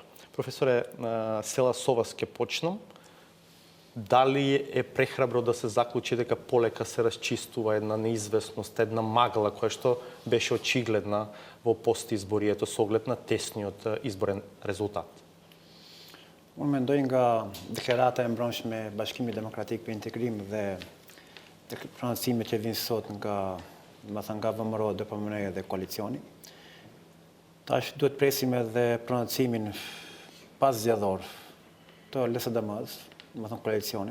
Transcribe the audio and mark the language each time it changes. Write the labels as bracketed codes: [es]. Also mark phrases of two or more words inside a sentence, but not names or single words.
[mk] Професоре Села, со вас ќе почнам. Дали е прехрабро да се заклучи дека полека се расчистува една неизвестност, една магла која што беше очигледна во постизборието со оглед на тесниот изборен резултат? [sq] Unë mendoj nga deklarata e mbrëmshme e Bashkimit Demokratik për Integrim dhe prononcimet që vinë sot nga VMRO, DPMN dhe koalicioni. Tash duhet presim edhe pronocimin pas zgjedhor të LSDM-s, koalicionin.